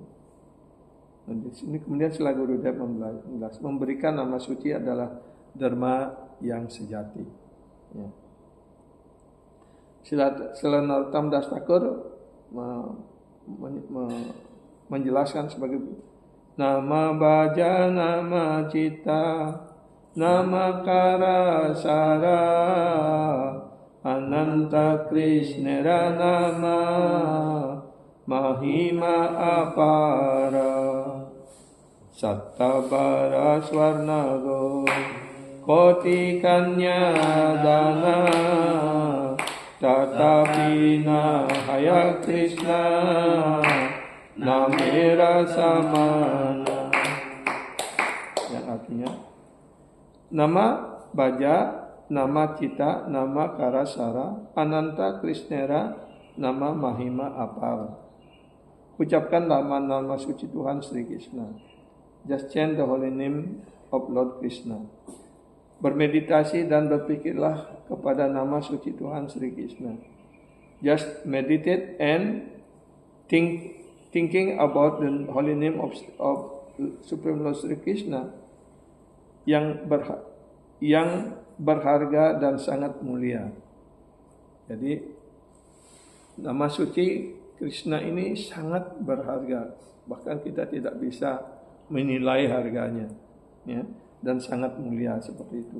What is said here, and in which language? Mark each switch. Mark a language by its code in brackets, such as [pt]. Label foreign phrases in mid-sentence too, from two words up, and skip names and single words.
[id] Dan di sini kemudian setelah Gurudev memberikan nama suci adalah dharma yang sejati. Ya. Setelah Narottam Das Thakur menjelaskan sebagai [bn] নাম ভজ, নাম চিন্ত, নাম কর সার, অনন্ত কৃষ্ণের নাম, মহিমা অপার, শতভার স্বর্ণগো, কোটি কন্যাদান, তথাপি না হয় কৃষ্ণ, নামের সমান. [id] Yang artinya [bn] নাম ভজ, নাম চিন্ত, নাম কর সার, অনন্ত কৃষ্ণের, নাম মহিমা অপার. [id] Ucapkan nama-nama suci Tuhan Sri Krishna. [en] Just chant the holy name of Lord Krishna. [id] Bermeditasi dan berpikirlah kepada nama suci Tuhan Sri Krishna. [en] Just meditate and thinking about the holy name of Supreme Lord Sri Krishna [id] yang berharga dan sangat mulia. Jadi nama suci Krishna ini sangat berharga, bahkan kita tidak bisa menilai harganya, ya, dan sangat mulia seperti itu.